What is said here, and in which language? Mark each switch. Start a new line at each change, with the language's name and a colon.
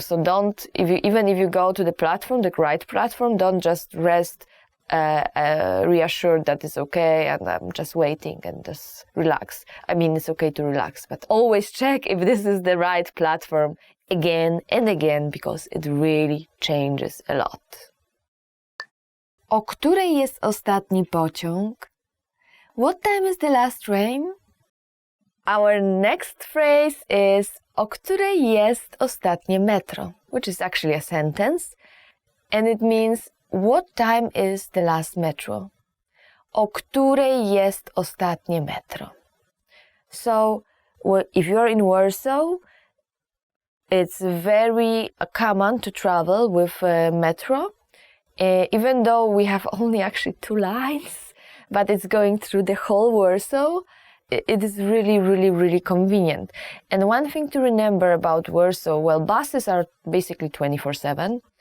English: So don't, even if you go to the platform, the right platform, don't just rest reassured that it's okay and I'm just waiting and just relax. I mean, it's okay to relax, but always check if this is the right platform again and again, because it really changes a lot.
Polish: O której jest ostatni pociąg?
English: What time is the last train? Our next phrase is
Polish: o której jest ostatnie metro,
English: which is actually a sentence, and it means what time is the last metro?
Polish: O której jest ostatnie metro?
English: So, if you're in Warsaw, it's very common to travel with metro, even though we have only actually 2 lines, but it's going through the whole Warsaw. It is really convenient. And one thing to remember about Warsaw, well, buses are basically 24/7.